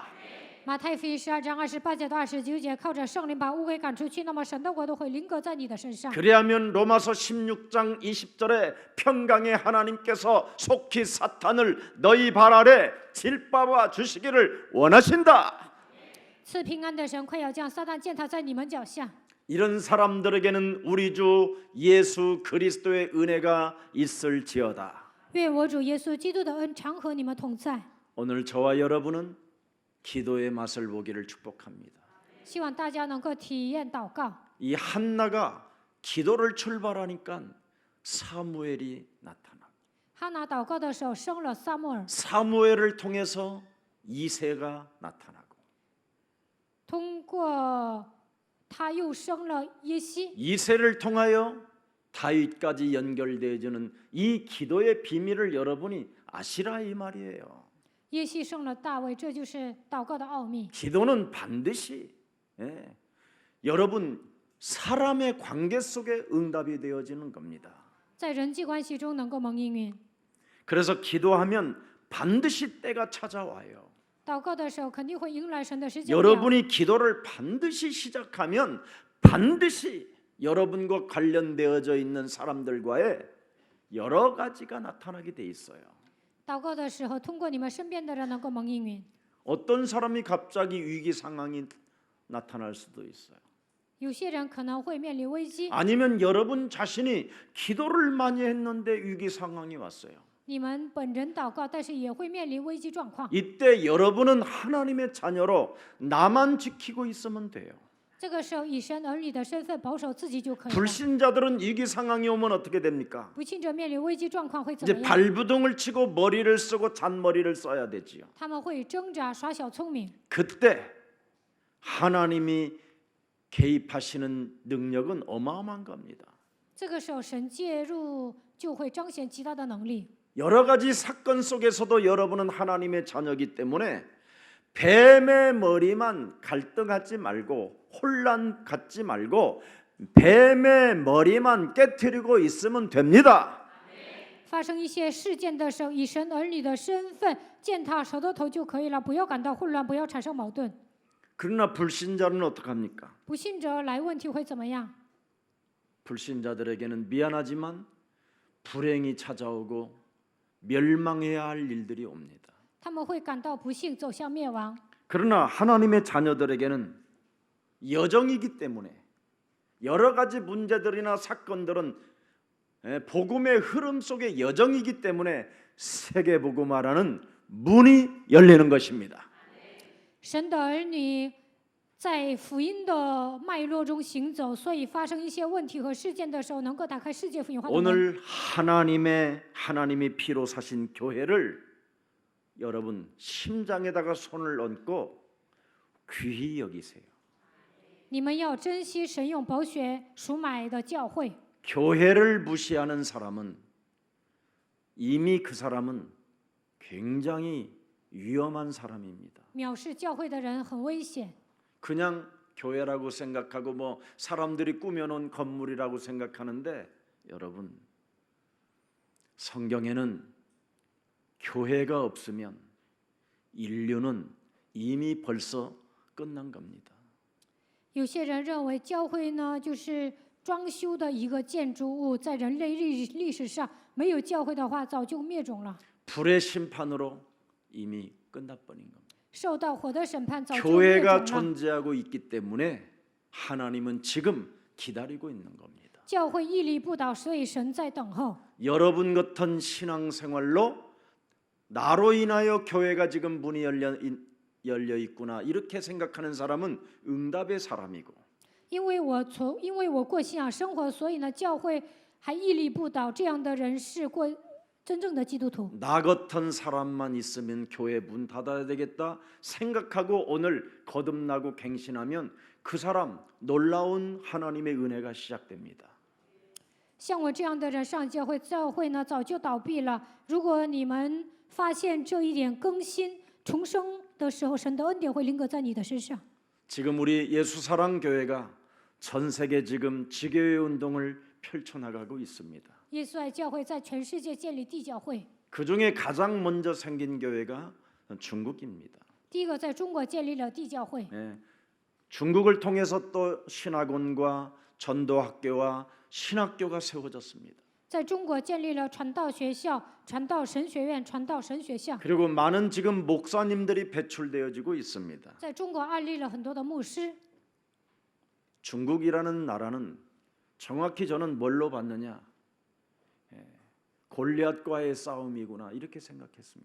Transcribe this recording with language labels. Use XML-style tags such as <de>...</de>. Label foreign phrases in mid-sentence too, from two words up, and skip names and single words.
<zh>马太福音12章28节到29节，靠着圣灵把污秽赶出去，那么神的国都会临格在你的身上。</zh> <ko>그리하면 로마서 16장 20절에 평강의 하나님께서 속히 사탄을 너희 발 아래 질밟아 주시기를 원하신다.</ko> <zh>赐平安的神快要将撒旦践踏在你们脚下。</zh> <ko>이런 사람들에게는 우리 주 예수 그리스도의 은혜가 있을지어다.</ko> <zh>愿我主耶稣基督的恩常和你们同在。</zh> <ko>오늘 저와 여러분은 기도의 맛을 보기를 축복합니다.</ko> <zh>希望大家能够体验祷告。</zh> <ko>이 한나가 기도를 출발하니까 사무엘이 나타나.</ko> <zh>哈拿祷告的时候生了撒母耳，</zh> <ko>사무엘을 통해서 이새가 나타나고</ko> <zh>通过他又生了耶西，</zh> <ko>이새를 통하여 다윗까지 연결되어지는 이 기도의 비밀을 여러분이 아시라 이 말이에요.</ko> <zh>耶西生了大卫，这就是祷告的奥秘。</zh> <ko>기도는 반드시 여러분 사람의 관계 속에 응답이 되어지는 겁니다.</ko> <zh>在人际关系中能够蒙应允。</zh> <ko>그래서 기도하면 반드시 때가 찾아와요.</ko> <zh>祷告的时候肯定会迎来神的时间表。</zh> <ko>여러분이 기도를 반드시 시작하면 반드시 여러분과 관련되어져 있는 사람들과의 여러 가지가 나타나게 돼 있어요.</ko> <zh>祷告的时候，通过你们身边的人能够蒙应允。</zh> <ko>어떤 사람이 갑자기 위기 상황이 나타날 수도 있어요.</ko> <zh>有些人可能会面临危机，</zh> <ko>아니면 여러분 자신이 기도를 많이 했는데 위기 상황이 왔어요.</ko> <zh>你们本人祷告，但是也会面临危机状况。</zh> <ko>이때 여러분은 하나님의 자녀로 나만 지키고 있으면 돼요.</ko> <zh>这个时候，以神儿女的身份保守自己就可以了。</zh> <ko>불신자들은 위기 상황이 오면 어떻게 됩니까?</ko> <zh>不信者面临危机状况会怎</zh> <ko>이제</ko> <zh>么样？</zh> <ko>발부둥을 치고 머리를 쓰고 잔머리를 써야 되지요.</ko> <zh>他们会挣扎、耍小聪明。</zh> <ko>그때 하나님이 개입하시는 능력은 어마어마한 겁니다.</ko> <zh>这个时候，神介入就会彰显极大的能力。</zh> <ko>여러 가지 사건 속에서도 여러분은 하나님의 자녀이기 때문에 뱀의 머리만 갈등하지 말고 혼란 갖지 말고 뱀의 머리만 깨트리고 있으면 됩니다.</ko> <zh>发生一些事件的时候，以神儿女的身份践踏蛇的头就可以了，不要感到混乱，不要产生矛盾。</zh> <ko>그러나 불신자는 어떡합니까?</ko> <zh>不信者来问题会怎么样？</zh> <ko>불신자들에게는 미안하지만 불행이 찾아오고 멸망해야 할 일들이 옵니다.</ko> <zh>他们会感到不幸，走向灭亡。</zh> <ko>그러나 하나님의 자녀들에게는 여정이기 때문에 여러 가지 문제들이나 사건들은 복음의 흐름 속의 여정이기 때문에 세계 복음화라는 문이 열리는 것입니다.</ko> <zh>神的儿女在福音的脉络中行走，所以发生一些问题和事件的时候，能够打开世界福音化的门。</zh> <ko>오늘 하나님이 피로 사신 교회를 여러분 심장에다가 손을 얹고 귀히 여기세요.</ko> <zh>你们要珍惜神用宝血赎买的教会。</zh> <ko>교회를 무시하는 사람은 이미 그 사람은 굉장히 위험한 사람입니다.</ko> <zh>藐视教会的人很危险。</zh> <ko>그냥 교회라고 생각하고 뭐 사람들이 꾸며놓은 건물이라고 생각하는데 여러분 성경에는 교회가 없으면 인류는 이미 벌써 끝난 겁니다.</ko> <zh>有些人认为教会呢就是装修的一个建筑物，在人类历史上没有教会的话，早就灭种了。</zh> <ko>불의 심판으로 이미 끝나버린 겁니다.</ko> <zh>受到火的审判，早就灭</zh> <ko>교회가</ko> <zh>种了。</zh> <ko>존재하고 있기 때문에 하나님은 지금 기다리고 있는 겁니다.</ko> <zh>教会屹立不倒，所以神在等候。</zh> <ko>여러분 같은 신앙생활로 나로 인하여 교회가 지금 문이 열려 있구나 이렇게 생각하는 사람은 응답의 사람이고</ko> <zh>因为我过信仰生活，所以呢，教会还屹立不倒。这样的人是过真正的基督徒。</zh> <ko>나 같은 사람만 있으면 교회 문 닫아야 되겠다 생각하고 오늘 거듭나고 갱신하면 그 사람 놀라운 하나님의 은혜가 시작됩니다.</ko> <zh>像我这样的人上教会，教会呢早就倒闭了。如果你们发现这一点更新重生的时候，神的恩典会临格在你的身上。</zh> <ko>지금 우리 예수사랑교회가 전 세계 지금 지교회 운동을 펼쳐나가고 있습니다.</ko> <zh>耶稣爱教会在全世界建立地教会，</zh> <ko>그 중에 가장 먼저 생긴 교회가 중국입니다.</ko> <zh>第一个在中国建立了地教会。</zh> <ko>예, 중국을 통해서 또 신학원과 전도학교와 신학교가 세워졌습니다.</ko> <zh>在中国建立了传道学校、传道神学院、传道神学校。</zh> <ko>그리고 많은 지금 목사님들이 배출되어지고 있습니다.</ko> <zh>在中国安立了很多的牧师。</zh> <ko>중국이라는 나라는 정확히 저는 뭘로 봤느냐? 골리앗과의 싸움이구나 이렇게 생각했습니다.</ko>